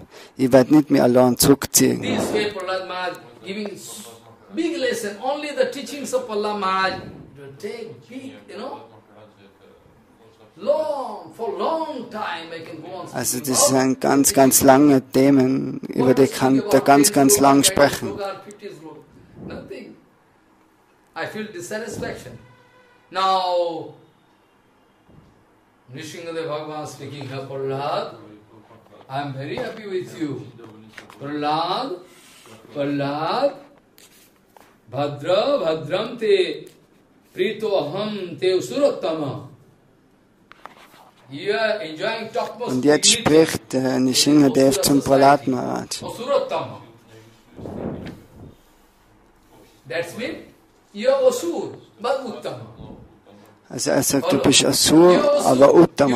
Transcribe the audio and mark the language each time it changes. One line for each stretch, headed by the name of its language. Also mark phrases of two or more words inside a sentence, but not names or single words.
German: Ich werde nicht mehr allein zurückziehen. Also das sind ganz, ganz lange Themen, über die kann er ganz, ganz lang sprechen.
English: Now, Nrsimha Bhagavan speaking, Prahlad, I am very happy with you. Prahlad,
Sanskrit: भद्र, भद्रं ते, प्रीतो अहं ते असुरोत्तम.
German: Und jetzt spricht Nrsimha Dev zum Prahlad Maharaj. Also er sagt, du bist Asur, aber Uttama.